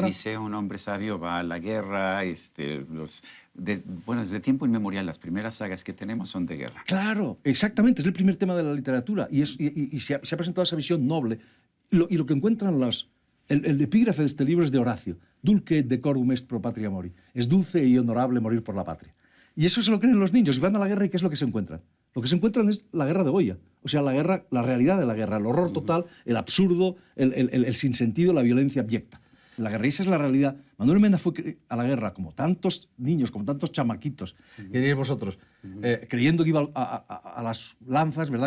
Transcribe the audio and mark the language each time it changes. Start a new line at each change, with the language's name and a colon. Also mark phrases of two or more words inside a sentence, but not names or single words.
Spanish: Odiseo, un hombre sabio, va a la guerra. Bueno, desde tiempo inmemorial, las primeras sagas que tenemos son de guerra. Claro, exactamente, es el primer tema de la literatura y se ha presentado esa visión noble. Y lo que encuentran el epígrafe de este libro es de Horacio.
Latin: Dulce et decorum est pro patria mori.
Spanish: Es dulce y honorable morir por la patria. Y eso se lo creen los niños y van a la guerra y ¿qué es lo que se encuentran? Lo que se encuentran es la guerra de Goya. O sea, la realidad de la guerra, el horror total, el absurdo, el sinsentido, la violencia abyecta. La guerra, y esa es la realidad. Manuel Mena fue a la guerra como tantos niños, como tantos chamaquitos, que diréis vosotros, creyendo que iba a las lanzas, ¿verdad?